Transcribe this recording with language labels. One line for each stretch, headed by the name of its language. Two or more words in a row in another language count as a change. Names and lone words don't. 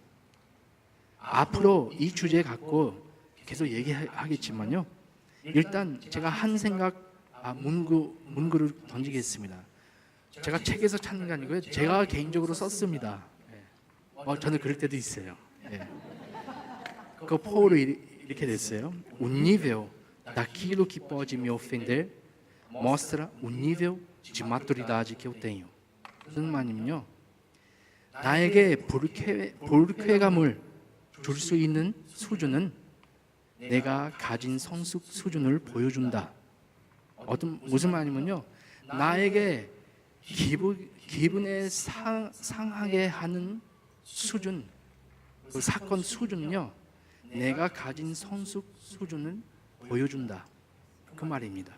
Korean: 앞으로 이 주제 갖고 계속 얘기하겠지만요, 일단 제가 한 생각 문구를 던지겠습니다. 제가 책에서 찾는 게 아니고요, 제가 개인적으로 썼습니다. 저는 그럴 때도 있어요. 그 포로 이렇게 됐어요.
Portuguese: Un nível daquilo que pode me ofender mostra o nível de maturidade que eu tenho.
Korean: 무슨 말이면요, 나에게 불쾌감을 줄 수 있는 수준은 내가 가진 성숙 수준을 보여준다. 무슨 말이면요, 나에게 기분에 상하게 하는 수준, 그 사건 수준은요, 내가 가진 성숙 수준을 보여준다, 그 말입니다.